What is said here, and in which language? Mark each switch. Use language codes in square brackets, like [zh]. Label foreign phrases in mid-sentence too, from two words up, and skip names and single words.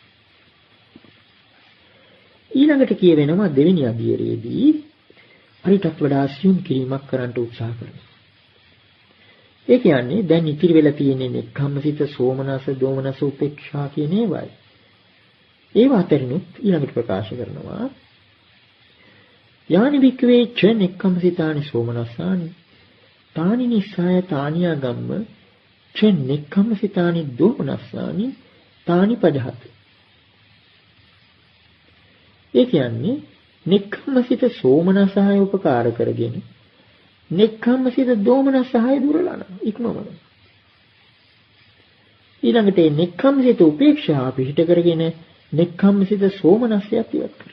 [si] ඊළඟට කියවෙනවා දෙවෙනි අදියරේදී අරිටත් වඩා සියුම් කිරීමක් කරන්න උත්සාහ කරනවා. ඒ කියන්නේ දැන් ඉතිරි වෙලා තියෙන්නේ නික්ඛම්මසිත සෝමනස්ස දෝමනස්ස උපේක්ෂා කියන ඒවායි. ඒව අතරිනුත් ඊළඟට ප්‍රකාශ කරනවා [pi] යානි වික්කවේ ච නික්ඛම්මසිතානි සෝමනස්සානි තානි නිස්සාය තානියාගම්ම ච නික්ඛම්මසිතානි දෝමනස්සානි තානි පජහත. [si] ඒ කියන්නේ නික්ඛම්මසිත සෝමනස්සහය උපකාර කරගෙන නික්ඛම්මසිත දෝමනස්සහය දුරලන ඉක්මවන. ඊළඟට මේ නික්ඛම්මසිත උපේක්ෂා පිහිට කරගෙන නික්ඛම්මසිත සෝමනස්සයත් ඉවත් කරනවා.